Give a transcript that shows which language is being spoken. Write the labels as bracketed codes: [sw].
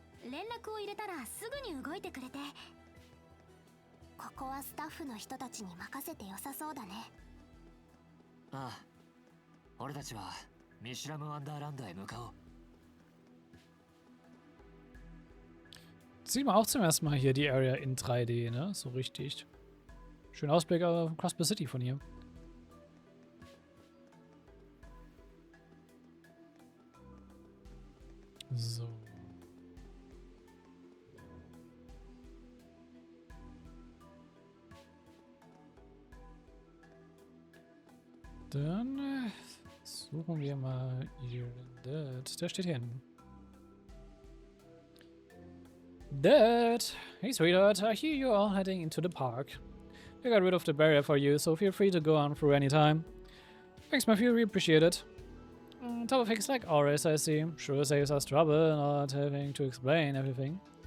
[ja] 連絡を入れたらすぐに動いてくれて、ここはスタッフの人たちに任せて良さそうだね。ああ、俺たちはミシュラムワンダーランドへ向かおう。 [de] Sieht man auch zum ersten Mal hier die Area in 3D, ne? So richtig. Schönen Ausblick auf Crossbar City von hier. So. Dann suchen wir mal ihren Dad. Der steht hier hinten. Dad! [en] Hey sweetheart, I hear you're all heading into the park. I got rid of the barrier for you, so feel free to go on through any time. Thanks, Matthew, we appreciate it. On top of things like always, I see. Sure saves us trouble not having to explain everything.